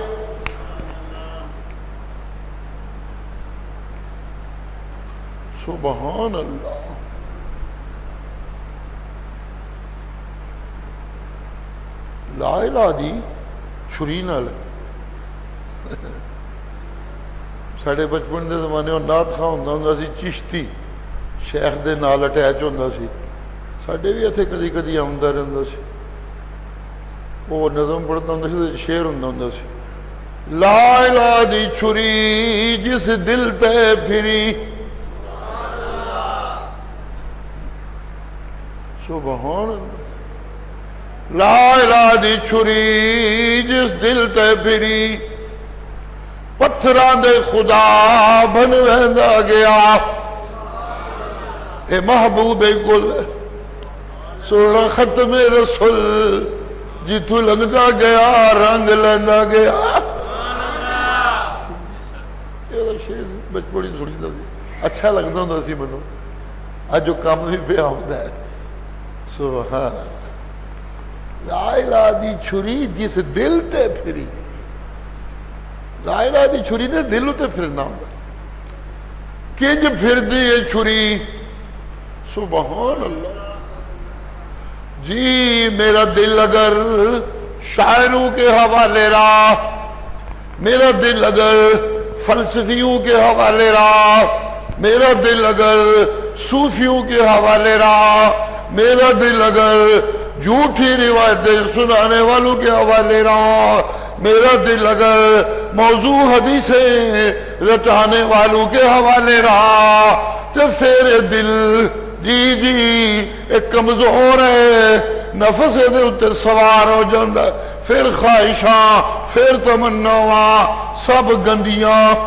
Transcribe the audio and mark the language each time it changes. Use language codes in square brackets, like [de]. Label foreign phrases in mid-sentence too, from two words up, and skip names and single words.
[ar] سبحان اللہ۔ [pa] لا الہ دی چھری نال ساڑھے بچپن دے زمانے میں نعت خواہ ہوندا سی چشتی، شیخ دے نال اٹیچ ہوندا سی، ساڑھے بھی اتھے کدی کدی آوندا رہندا سی، وہ نظم پڑھتا ہوندا سی، شعر ہوندا سی، لا الہ دی چھری جس دل تے پھری، [ar] سبحان اللہ، [pa] لا الہ دی چھری جس دل تے پھری، پتھراں دے خدا بن ویندا گیا، اے محبوب گل سونا ختم رسول جتھوں لنگدا گیا رنگ لیندا گیا۔ یہ شعر بچپن ہی سنیدا سی، اچھا لگدا ہوندا سی مینوں، اج جو کم بھی پیا ہوندا ہے۔ [ar] سبحان اللہ، [pa] لا الہ دی چھری جس دل تے پھری، لا الہ دی چھری نے دل تے پھرنا ہوندا، کنج پھر دی یہ چھری، [ar] سبحان اللہ۔ [ur] جی میرا دل اگر شاعروں کے حوالے راہ، میرا دل اگر فلسفیوں کے حوالے راہ، میرا دل اگر صوفیوں کے حوالے راہ، میرا دل اگر جھوٹی روایتیں سنانے والوں کے حوالے راہ، میرا دل اگر موضوع حدیثیں رٹانے والوں کے حوالے راہ، تو پھر دل جی ایک کمزور ہے، [pa] نفس دے اتے سوار ہو جاندہ، پھر خواہشاں، پھر تمناواں سب گندیاں۔